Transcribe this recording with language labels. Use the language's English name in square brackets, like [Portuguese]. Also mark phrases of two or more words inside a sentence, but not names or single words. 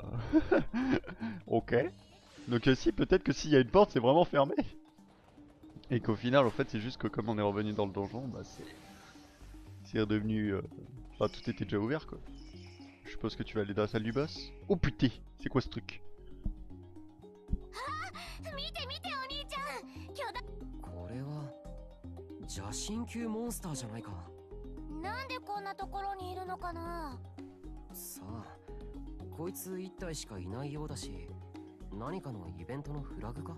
[French] ok. Donc si, peut-être que s'il y a une porte, c'est vraiment fermé. Et qu'au final, en fait, c'est juste que comme on est revenu dans le donjon, bah c'est redevenu... Enfin, tout était déjà ouvert, quoi. Je suppose que tu vas aller dans la salle du boss. Oh putain, c'est quoi ce truc? [Japanese] 見て見てお兄ちゃん、巨大。これは邪神級モンスターじゃないか。なんでこんなところにいるのかな。さあ、こいつ一体しかいないようだし、何かのイベントのフラグか。